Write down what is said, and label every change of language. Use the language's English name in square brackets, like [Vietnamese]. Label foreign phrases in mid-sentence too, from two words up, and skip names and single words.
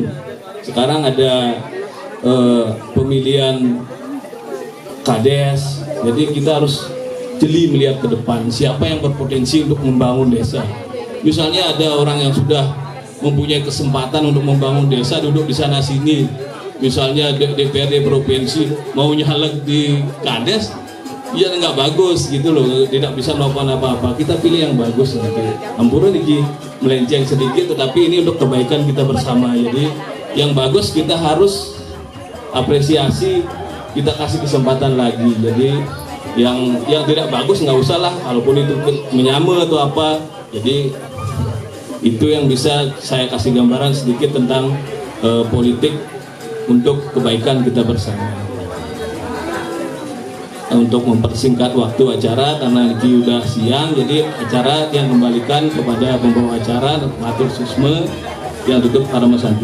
[Indonesian] Sekarang ada pemilihan kades, jadi kita harus jeli melihat ke depan siapa yang berpotensi untuk membangun desa. Misalnya ada orang yang sudah mempunyai kesempatan untuk membangun desa duduk di sana sini, misalnya DPRD provinsi mau nyalek di kades, ya nggak bagus gitu loh, tidak bisa melakukan apa-apa. Kita pilih yang bagus gitu. Ampura niki melenceng sedikit, tetapi ini untuk kebaikan kita bersama. Jadi yang bagus kita harus apresiasi, kita kasih kesempatan lagi. Jadi yang tidak bagus nggak usah lah, walaupun itu menyama atau apa. Jadi itu yang bisa saya kasih gambaran sedikit tentang politik untuk kebaikan kita bersama. Untuk mempersingkat waktu acara karena ini udah siang, jadi acara yang kembalikan kepada pembawa acara [Balinese] Matur Susme [Indonesian] yang tutup [Sanskrit] Parama Santi.